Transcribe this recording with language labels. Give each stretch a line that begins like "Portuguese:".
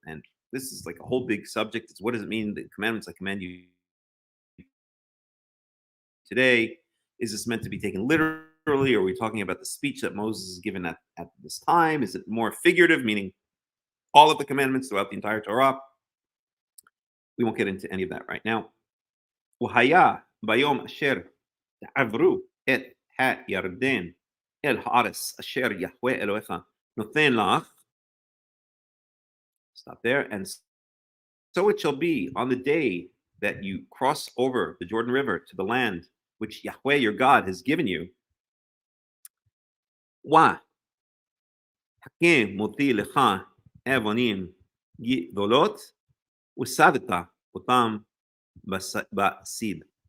English: And this is like a whole big subject. It's what does it mean, the commandments I command you today? Is this meant to be taken literally? literally? Are we talking about the speech that Moses is given at this time? Is it more figurative, meaning all of the commandments throughout the entire Torah? We won't get into any of that right now.
Hebrew: והיה ביום אשר תעברו את הירדן אל הארץ אשר יהוה אלוהיך נותן לך.
English: Stop there. And so it shall be on the day that you cross over the Jordan River to the land which Yahweh your God has given you.
Hebrew: Hakham מוציא לך אבנים גדולות וסדת אותם בסיד.